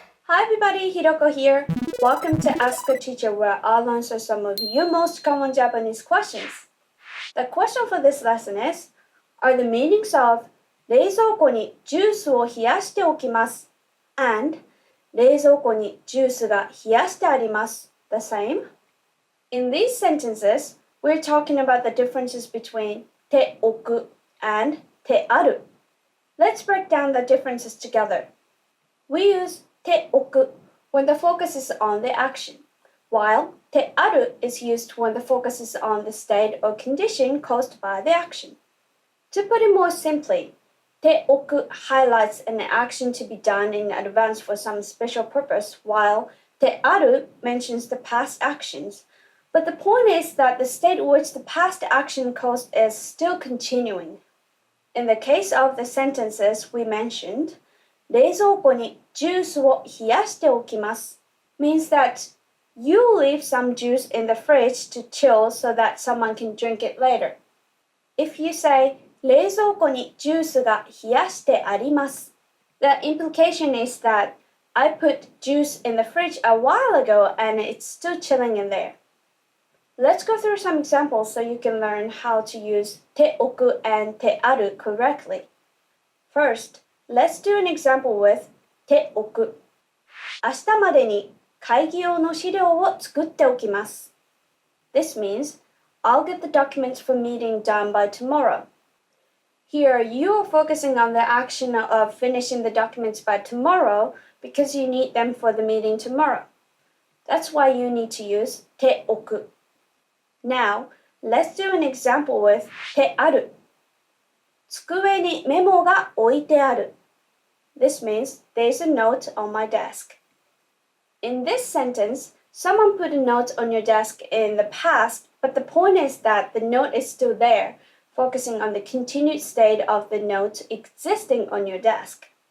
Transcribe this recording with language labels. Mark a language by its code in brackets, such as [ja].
[en] Hi everybody, Hiroko here. Welcome to Ask a Teacher, where I'll answer some of your most common Japanese questions. The question for this lesson are the meanings of 冷蔵庫にジュースを冷やしておきます and 冷蔵庫にジュースが冷やしてあります the same? In these sentences, we're talking about the differences between ておく and てある. Let's break down the differences together. We use ておく when the focus is on the action, while てある is used when the focus is on the state or condition caused by the action. To put it more simply, ておく highlights an action to be done in advance for some special purpose, while てある mentions the past actions. But the point is that the state which the past action caused is still continuing. In the case of the sentences we mentioned, 冷蔵庫にジュースを冷やしておきます means that you leave some juice in the fridge to chill so that someone can drink it later. If you say 冷蔵庫にジュースが冷やしてあります the implication is that I put juice in the fridge a while ago and it's still chilling in there. Let's go through some examples so you can learn how to use 手置く and 手ある correctly. First, let's do an example with 手置く。 [ja] 明日までに会議用の資料を作っておきます。 [en] This means I'll get the documents for meeting done by tomorrow. Here, you are focusing on the action of finishing the documents by tomorrow because you need them for the meeting tomorrow. That's why you need to use 手置く。 Now, let's do an example with 手ある。 [ja] 机にメモが置いてある。 [en] This means there's a note on my desk. In this sentence, someone put a note on your desk in the past, but the point is that the note is still there, focusing on the continued state of the note existing on your desk.